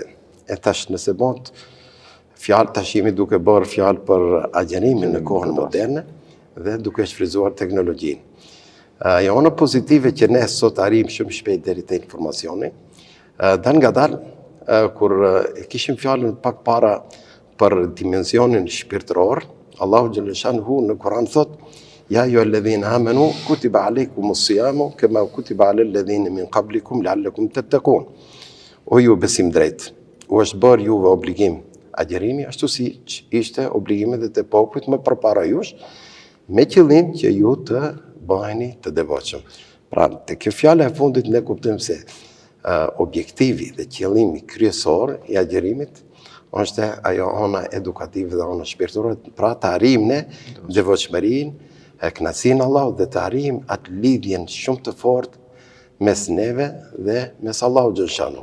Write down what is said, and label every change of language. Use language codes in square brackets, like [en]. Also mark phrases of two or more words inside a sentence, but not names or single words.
[sq] E tash nëse bëhet fjalë, tash jemi duke bërë fjalë për agjerimin në kohën moderne dhe duke shfrytzuar teknologjinë. Ajo ana pozitive që ne sot arrim shumë shpejt deri te informacioni, dal ngadalë kur e kishim fjalën pak para për dimensionin shpirtëror, Allahu [ar] جل شأنه [sq] në Kur'an thot: [ar] "يا أيها الذين آمنوا كتب عليكم الصيام كما كتب على الذين من قبلكم لعلكم تتقون." [sq] O ju besim drejt, u është bërë juve obligim agjerimi, ashtu si ishte obligime dhe të popujt më përpara jush, me qëllim që ju të bëheni të devotshëm. Pra, te kjo fjala e fundit ne kuptojmë se objektivi dhe qëllimi kryesor i agjerimit është ajo ana edukative dhe ana shpirtërore, pra të arrijmë ne devotshmërinë, kënaqësinë Allahut dhe të arrijmë atë lidhjen shumë të fortë mes neve dhe mes Allahut xhaleshanu.